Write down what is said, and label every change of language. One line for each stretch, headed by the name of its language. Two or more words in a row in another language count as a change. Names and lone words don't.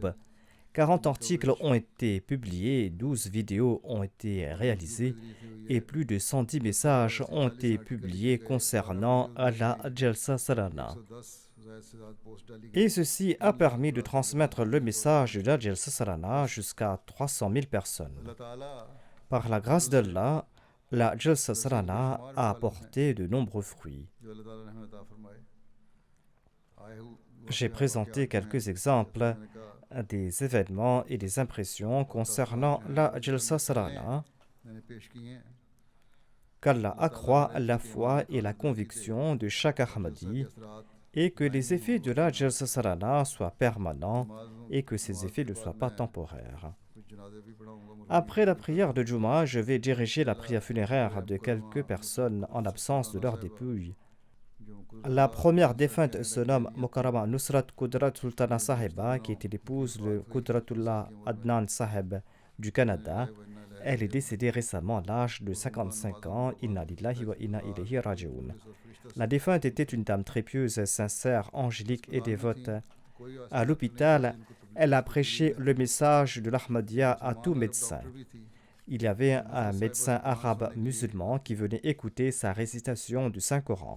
French: 40 articles ont été publiés, 12 vidéos ont été réalisées et plus de 110 messages ont été publiés concernant la Jalsa Salana. Et ceci a permis de transmettre le message de la Jalsa Salana jusqu'à 300 000 personnes. Par la grâce d'Allah, la Jalsa Salana a apporté de nombreux fruits.
Urdu: جو اللہ تعالیٰ نے ہمیں عطا فرمائے
French: J'ai présenté quelques exemples des événements et des impressions concernant la Jalsa Salana.
Urdu: میں نے پیش کیے ہیں
French: Qu'Allah accroît la foi et la conviction de chaque Ahmadi et que les effets de la Jalsa Salana soient permanents et que ces effets ne soient pas temporaires.
Urdu: کچھ جنازے بھی پڑھاؤں گا
French: Après la prière de Juma, je vais diriger la prière funéraire de quelques personnes en absence de leur dépouille. La première défunte se nomme Mukarrama Nusrat Qudrat Sultana Sahiba, qui était l'épouse de Qudratullah Adnan Sahib du Canada. Elle est décédée récemment à l'âge de 55 ans.
Arabic: إنا لله وإنا إليه راجعون.
French: La défunte était une dame très pieuse, sincère, angélique et dévote. À l'hôpital, elle a prêché le message de l'Ahmadiyya à tout médecin. Il y avait un médecin arabe musulman qui venait écouter sa récitation du Saint-Coran.